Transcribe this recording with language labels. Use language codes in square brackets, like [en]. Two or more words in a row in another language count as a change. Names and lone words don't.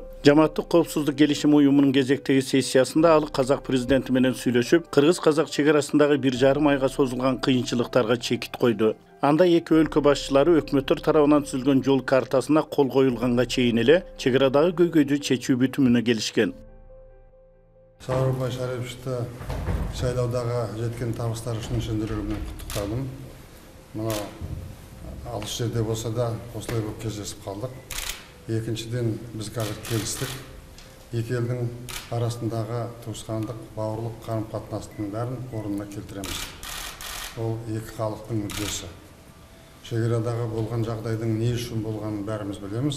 [ky] Жамааттык коопсуздук келишими уюмунун кезектеги сессиясында ал казак президенти менен сүйлөшүп, кыргыз-казак чегарасындагы 1,5 айга созулган кыйынчылыктарга чекит койду. Анда эки өлкө башчылары өкмөттөр тарабынан түзүлгөн жол картасына кол коюлганга чейин эле чегарадагы көйгөйдү чечүү бүтүмүнө келишкен. Сооронбай Шариповичти шайлоодагы жеткен табыстары үчүн чын жүрөгүмдөн куттуктадым. [kk] Мына алыс жерде болса да осылай болып кездесіп қалдық. Екіншіден біз қазір келістік. Екі елдің арасындағы туысқандық, бауырлық қарым-қатынастың бәрін орнына келтіреміз. Ол екі халықтың мүддесі. Шекарадағы болған жағдайдың не үшін болғанын бәріміз білеміз.